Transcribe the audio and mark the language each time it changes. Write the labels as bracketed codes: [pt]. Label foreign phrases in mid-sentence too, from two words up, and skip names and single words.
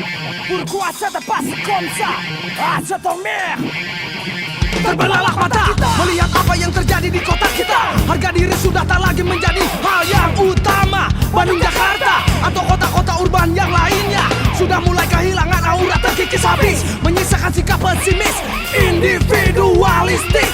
[fr] Pourquoi cette passe comme ça? Ah, je t'emmerde. [id] Terbelalak mata melihat apa yang terjadi di kota kita. Harga diri sudah tak lagi menjadi hal yang utama. Bandung, Jakarta, atau kota-kota urban yang lainnya sudah mulai kehilangan aura, terkikis habis, menyisakan sikap pesimis, individualistik.